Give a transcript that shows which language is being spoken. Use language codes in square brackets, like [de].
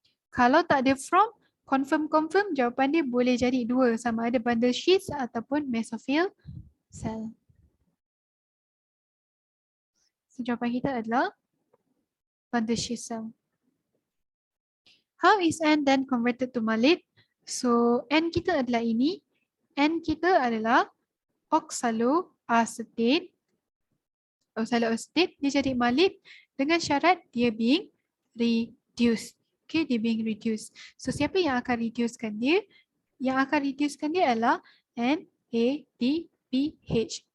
[ms] Kalau tak ada from, confirm jawapan dia boleh jadi dua, sama ada bundle sheath ataupun mesophyll cell. So jawapan kita adalah bundle sheath cell. [en] How is N then converted to malit? [ms] So N kita adalah ini. N kita adalah oxaloacetate. Oxaloacetate dia jadi malit dengan syarat dia being reduced. Okay, dia being reduced. So siapa yang akan reducekan dia? Yang akan reducekan dia adalah NADPH.